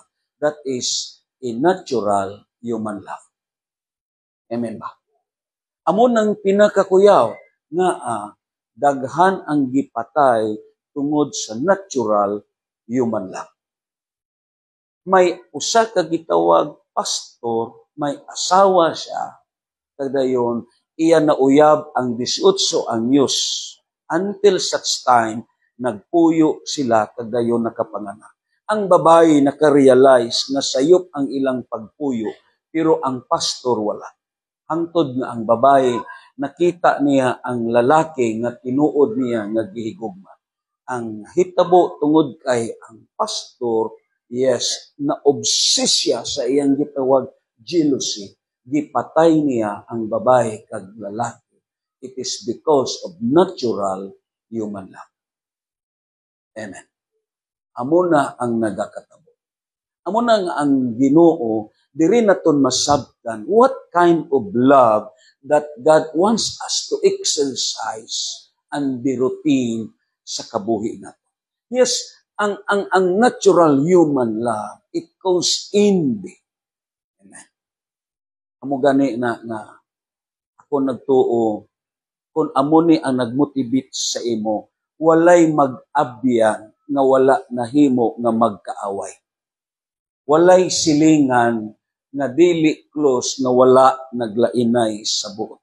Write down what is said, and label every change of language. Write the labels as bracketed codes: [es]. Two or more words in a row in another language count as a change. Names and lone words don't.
[en] That is a natural human love. [ceb] Amen ba? Amo nang pinakakuyaw nga daghan ang gipatay tungod sa [en] natural human love. [ceb] May usa ka gitawag pastor, may asawa siya, kadayon iya nauyab ang 18 anyos [en] until such time [ceb] nagpuyo sila kadayon nakapanganak. Ang babae nakarealize nga sayop ang ilang pagpuyo pero ang pastor wala. Hangtod nga ang babae, nakita niya ang lalaki nga tinuod niya nga gihigugma. Ang hitabo tungod kay ang pastor yes, na obsesya sa iyang gitawag jealousy, gipatay niya ang babae kag lalaki. [en] It is because of natural human love. [ceb] Amen. Amo na ang nagakatabo. Amo na ang Ginoo diri naton masabtan [en] what kind of love that God wants us to exercise and be routine [ceb] sa kabuhi nato. [en] Yes, ang natural human love, it goes in me. Amen. [ceb] Amo gani na ako nagtuo, kung amo ni ang nagmotivate sa imo, walay mag-abyan nga wala nahimo nga magkaaway. Walay silingan nga dili close nga wala naglainay sa buot.